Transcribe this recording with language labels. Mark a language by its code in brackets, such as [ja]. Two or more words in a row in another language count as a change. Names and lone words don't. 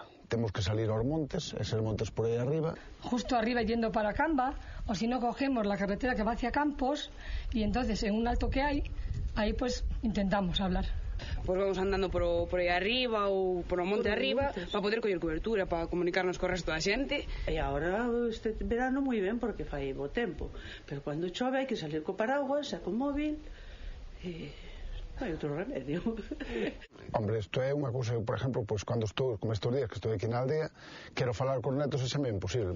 [gl] Temos que salir aos montes, eses montes por aí arriba. [es] Justo arriba yendo para Camba, o si no cogemos la carretera que va hacia Campos, y entonces en un alto que hay, ahí pues intentamos hablar. [gl] Pues vamos andando por aí arriba ou por o monte arriba para poder coller cobertura, para comunicarnos co resto da xente. E agora este verano moi ben porque fai bo tempo, pero cando chove hai que salir co paraguas e co móvil e hai outro remedio. Hombre, isto é unha cousa, por exemplo, pois cando estou, como estes días que estou aquí na aldea, quero falar con netos e xa me é imposible.